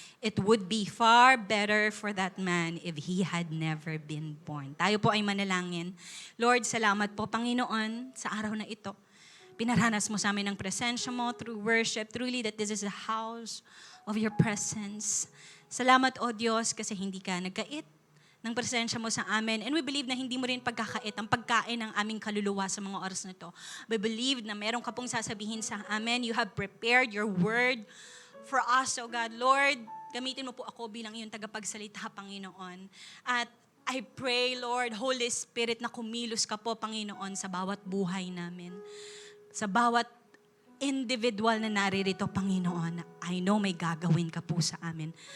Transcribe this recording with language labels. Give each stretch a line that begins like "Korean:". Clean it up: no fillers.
English: It would be far better for that man if he had never been born.
Filipino: Tayo po ay manalangin. Lord, salamat po, Panginoon, sa araw na ito. Pinaranas mo sa amin ang presensya mo
English: through worship. Truly that this is a house of your presence.
Filipino: Salamat, O Diyos, kasi hindi ka nagkait ng presensya mo sa amin.
English: And we believe
Filipino: na hindi mo rin pagkakait ang pagkain ng aming kaluluwa sa mga oras na ito.
English: We believe
Filipino: na meron ka pong sasabihin sa amin.
English: You have prepared your word for us, O God.
Filipino: Lord, gamitin mo po ako bilang iyong tagapagsalita, Panginoon. At
English: I pray,
Filipino: Lord, Holy Spirit, na kumilos ka po, Panginoon, sa bawat buhay namin. Sa bawat individual na naririto, Panginoon,
English: I know
Filipino: may gagawin ka po sa amin.